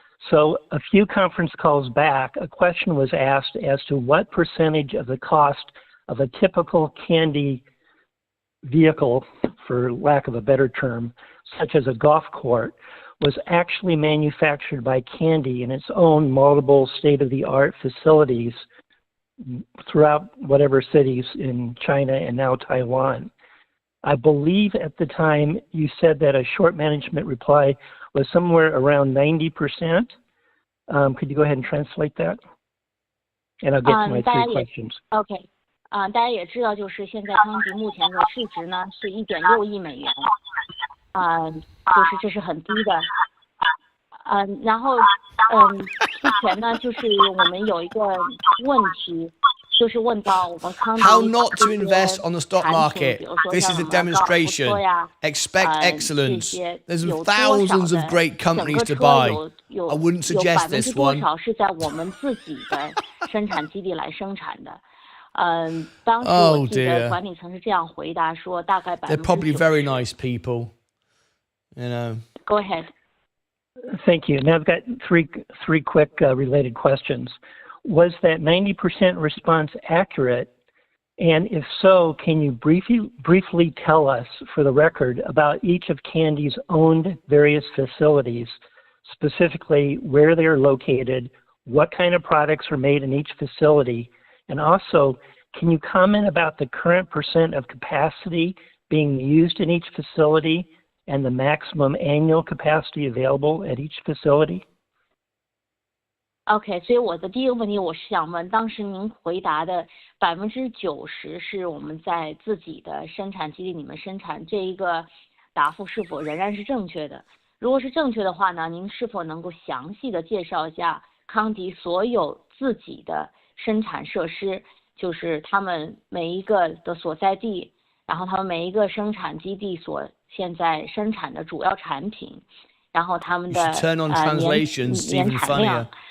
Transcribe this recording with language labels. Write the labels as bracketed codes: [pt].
[en] So a few conference calls back, a question was asked as to what percentage of the cost of a typical Kandi vehicle, for lack of a better term, such as a golf cart, was actually manufactured by Kandi in its own multiple state-of-the-art facilities throughout whatever cities in China and now Taiwan. I believe at the time you said that a short management reply was somewhere around 90%. Could you go ahead and translate that? And I'll get to my three questions. Okay. [zh] 大家也知道，就是现在康迪目前的市值呢是1.6亿美元，就是这是很低的，然后之前呢就是我们有一个问题，就是问到我们康迪 [en] How not to invest on the stock market. This is a demonstration. Expect excellence. There's thousands of great companies to buy. I wouldn't suggest this one. [zh] 多少是在我们自己的生产基地来生产的。当时我记得管理层是这样回答说，大概90%。 [en] They're probably very nice people, you know. Go ahead. Thank you. Now I've got three quick related questions. Was that 90% response accurate? And if so, can you briefly tell us, for the record, about each of Kandi's owned various facilities, specifically where they are located, what kind of products are made in each facility, and also, can you comment about the current percent of capacity being used in each facility and the maximum annual capacity available at each facility? [zh] OK， 所以我的第一个问题，我是想问，当时您回答的90%是我们在自己的生产基地里面生产，这一个答复是否仍然是正确的？如果是正确的话呢，您是否能够详细的介绍一下康迪所有自己的生产设施，就是他们每一个的所在地，然后他们每一个生产基地所现在生产的主要产品，然后他们的年产量，